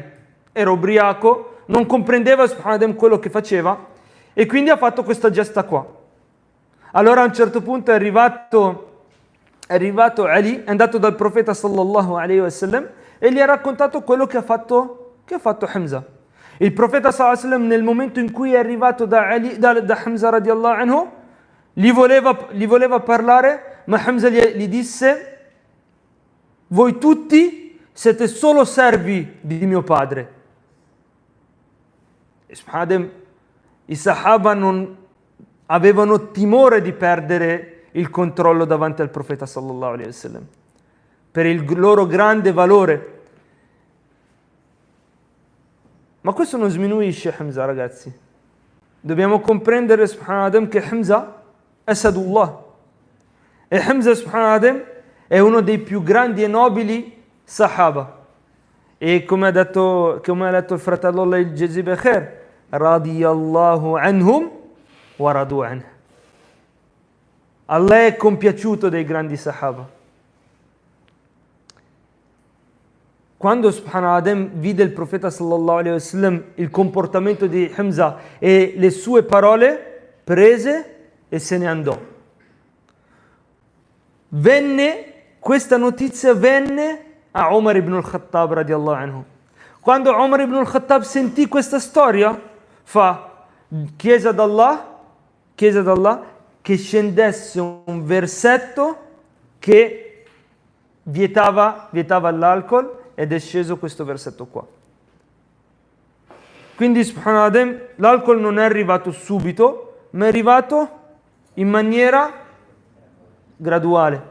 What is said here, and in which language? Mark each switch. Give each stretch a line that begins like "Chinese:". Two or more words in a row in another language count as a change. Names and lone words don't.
Italian: Era ubriaco, non comprendeva subhanallah, quello che faceva e quindi ha fatto questa gesta qua. Allora a un certo punto è arrivato Ali, è andato dal profeta
Arabic: صلى الله عليه وسلم
Italian: e gli ha raccontato quello che ha fatto Hamza.
Arabic: Il profeta صلى الله عليه وسلم,
Italian: nel momento in cui è arrivato da Hamza
Arabic: رضي الله عنه,
Italian: gli voleva parlare, ma Hamza gli disse: voi tutti siete solo servi di mio padre. E i Sahaba non avevano timore di perdere il controllo davanti al profeta
Arabic: صلى الله عليه وسلم
Italian: per il loro grande valore. Ma questo non sminuisce Hamza, ragazzi. Dobbiamo comprendere subhanallah che Hamza è Sadullah e Hamza subhanallah è uno dei più grandi e nobili Sahaba, e come ha detto il fratello Allah il
Arabic: يجزيه خير, رضي الله عنهم ورضوا عنه.
Italian: Allah è compiaciuto dei grandi Sahaba. Quando subhanallah vide il profeta
Arabic: صلى الله عليه وسلم
Italian: il comportamento di Hamza e le sue parole, prese e se ne andò. Questa notizia venne a Umar ibn al-Khattab
Arabic: رضي الله عنه.
Italian: Quando Umar ibn al-Khattab sentì questa storia, chiese ad Allah che scendesse un versetto che vietava l'alcol, ed è sceso questo versetto qua. Quindi subhanallah, l'alcol non è arrivato subito, ma è arrivato in maniera graduale.